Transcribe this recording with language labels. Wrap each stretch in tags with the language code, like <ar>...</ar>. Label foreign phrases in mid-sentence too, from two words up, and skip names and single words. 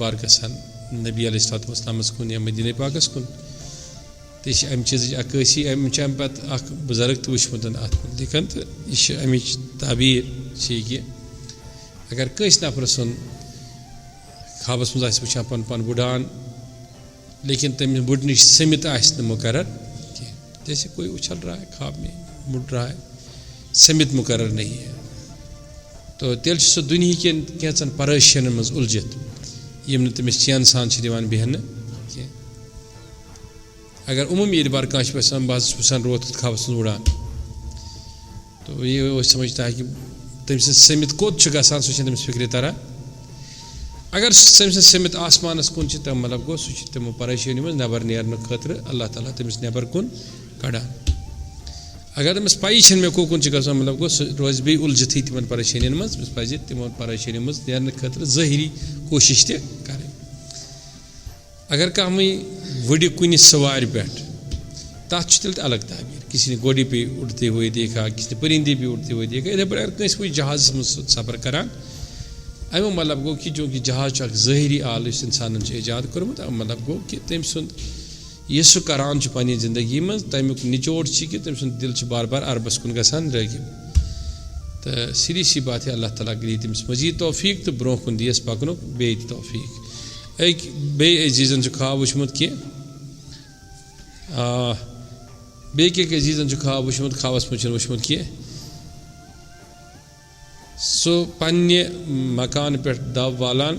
<ks>بار گژھان نبی علیہ الصلوۃ والسلامس کُن یا مدیٖنہ پاکس کُن تہِ چھِ امہِ چیٖزٕچ عکٲسی أمۍ چھِ امہِ پتہٕ اکھ بُزرگ تہِ وٕچھمُت اتھ مُتعلق تہٕ یہِ چھِ امِچ تعبیر چھِ یہِ کہ اگر کٲنٛسہِ نفرٕ سُنٛد خوابس منٛز آسہِ وٕچھان پنُن پان بُڈان لیکن تٔمِس بُڈنٕچ سٔمِت آسہِ نہٕ مُقرر کینٛہہ</ks> <ur>جیسے کوئی اچھل رہا ہے خواب میں بُڈ رہا ہے سٔمِت مُقرر نہیں ہے تو</ur> <ks>تیٚلہِ چھُ سُہ دُنہِکٮ۪ن کینٛژن پریشٲنین منٛز اُلجھِتھ یِم نہٕ تٔمِس چینہٕ سان چھِ دِوان بیٚہنہٕ کینٛہہ اگر عموٗمی اعتبار کانٛہہ چھُ یژھان بہٕ حظ چھُس وٕچھان روتھ خوابس منٛز اُڑان تو یہِ اوس</ks> <ur>سمجھتا ہے کہ</ur> <ks>تٔمۍ سٕنٛز سٔمِت کوٚت چھُ گژھان سُہ چھُنہٕ تٔمِس فِکرِ تران اگر تٔمۍ سٕنٛز سٔمِت آسمانس کُن چھِ تہٕ مطلب گوٚو سُہ چھُ تِمو پریشٲنی منٛز نٮ۪بر نیرنہٕ خٲطرٕ اللہ تعالیٰ تٔمِس نٮ۪بر کُن کڑان اگر تٔمِس پَیی چھَنہٕ مےٚ کوٚکُن چھُ گژھان مطلب گوٚو سُہ روزِ بیٚیہِ اُلجھِتھٕے تِمن پریشٲنین منٛز تٔمِس پَزِ تِمن پریشٲنی منٛز نیرنہٕ خٲطرٕ ظٲہری کوٗشِش تہِ کَرٕنۍ اگر کانٛہہ وۄنۍ وٕڈِ کُنہِ سوارِ پٮ۪ٹھ تَتھ چھُ تیٚلہِ تہِ الگ تعبیر</ks> <ur>کسی نے گوڑی پہ اڑتے ہوئے دیکھا کسی نے پرندے پہ اڑتے ہوئے دیکھا</ur> <ks>یِتھَے پٲٹھۍ اگر کٲنٛسہِ وٕچھ جہازس منٛز سفر کران امیُک مطلب گوٚو کہ چوٗنٛکہِ جہاز چھُ اکھ ظٲہری آلہٕ یُس انسانن چھُ ایجاد کوٚرمُت امیُک مطلب گوٚو کہ تٔمۍ سُنٛد یہِ سُہ کران چھُ پننہِ زندگی منٛز تمیُک نچوڑ چھِ کہ تٔمۍ سُنٛد دل چھُ بار بار عربس کُن گژھان رٲغِب تہٕ</ks> <ur>سیدھی سی بات ہے</ur> <ks>اللہ تعالیٰ دی تٔمِس مزیٖد توفیٖق تہٕ برونٛہہ کُن دِیَس پکنُک بیٚیہِ تہِ توفیٖق أکۍ بیٚیہِ عزیٖزن چھُ خواب وٕچھمُت کہ بیٚیہِ کیٛاہ عزیٖزن چھُ خواب وٕچھمُت خوابس منٛز چھُنہٕ وٕچھمُت کینٛہہ سُہ پننہِ مکان پٮ۪ٹھ دَب والان</ks>